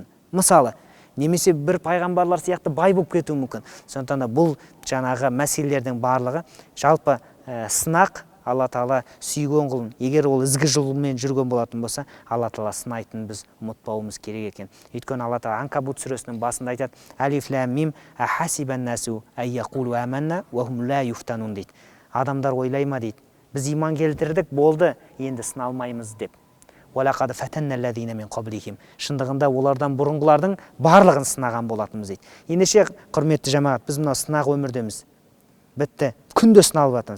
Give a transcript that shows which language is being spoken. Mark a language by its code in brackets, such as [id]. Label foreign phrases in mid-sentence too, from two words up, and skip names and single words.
[kk] Мысалы, немесе бір пайғамбарлар сияқты бай болып кетуі мүмкін. Сондықтан да бұл жаңағы мәселелердің барлығы жалпы сынақ. Алла Тағала сүйген құлын, егер ол ізгі жолмен жүрген болатын болса, Алла Тағала сынайтынын біз ұмытпауымыз керек екен. Өйткені Алла Тағала Анкабут сүресінің басында айтады: [ar] ألف لام ميم أحسب الناس أن يقولوا آمنا وهم لا يفتنون [kk] дейді. Адамдар ойлай ма дейді, біз иман келтірдік, болды, енді сыналмаймыз деп. [ar] ولقد فتنا الذين من قبلهم. [kk] Шындығында олардан бұрынғылардың барлығын сынаған болатынбыз дейді. Ендеше құрметті жамағат, біз мынау сынақ өмірдеміз. Бітті, күнде сыналып жатырмыз.